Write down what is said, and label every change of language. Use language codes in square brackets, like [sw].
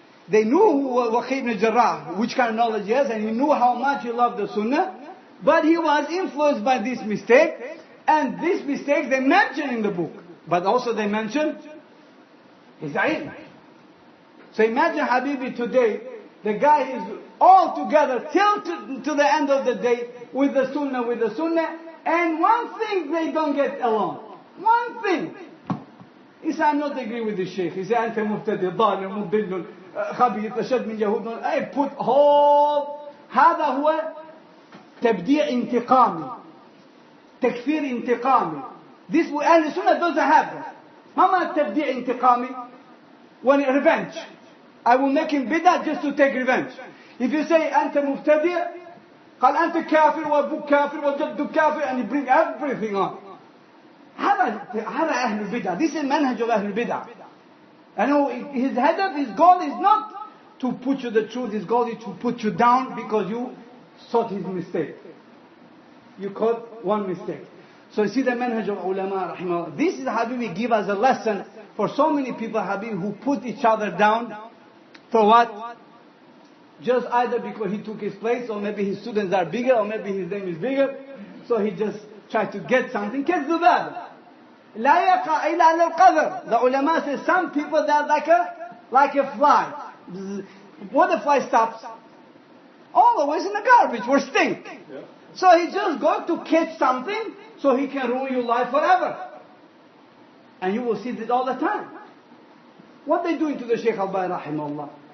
[en] They knew who Waqi ibn Jarrah, which kind of knowledge he has, and he knew how much he loved the sunnah, but he was influenced by this mistake, and this mistake they mention in the book, but also they mention his ilm. So imagine Habibi today, the guy is all together till to the end of the day with the sunnah, and one thing they don't get along. One thing. He said, I'm not agree with the Sheikh. He said, [ar] أنت مبتدئ ضال مضل خبيث أشد من يهود. [en] I put whole. [ar] هذا هو تبديع انتقامي. تكفير انتقامي. [en] This أهل السنة doesn't have that. [ar] ما معنى تبديع انتقامي? [en] When revenge. I will make him bid'ah just to take revenge. If you say [ar] أنت مبتدئ, قال أنت كافر وأبوك كافر وجدك كافر, [en] and you bring everything on. [ar] هذا أهل البدع. [en] This is manhaj of أهل البدع. And his hadaf, his goal is not to put you the truth. His goal is to put you down because you sought his mistake. You caught one mistake. So you see the manhaj of ulama rahimahullah. This is Habibi give us a lesson for so many people, Habibi, who put each other down. For what? Just either because he took his place, or maybe his students are bigger, or maybe his name is bigger. So he just try to get something. [ar] كالذباب لا يقع إلا على القدر. [en] The ulama says some people that like a fly. What the fly stops? Always in the garbage or stink. Yeah. So he just got to catch something so he can ruin your life forever. And you will see this all the time. What they doing to the Sheikh Al-Albani rahimahullah?